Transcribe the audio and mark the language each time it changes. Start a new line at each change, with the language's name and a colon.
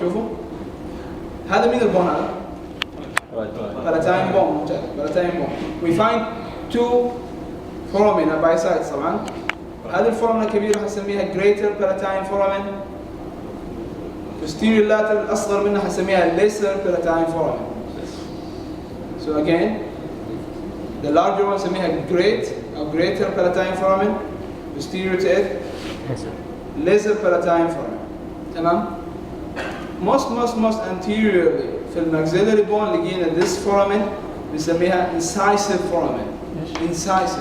Arabic: شوفوا هذا مين البون هذا؟ palatine bone. ممتاز
English: palatine bone. We find two foramina by sides طبعا.
Arabic: هذه الفورامينا الكبيرة حنسميها greater palatine foramen.
English: posterior lateral
Arabic: الأصغر منها حنسميها
English: lesser palatine foramen. So again the larger one نسميها greater palatine foramen. posterior to it lesser palatine foramen.
Arabic: تمام؟
English: most anteriorly
Arabic: في الماكسيلري بون لقينا this foramen نسميها incisive foramen.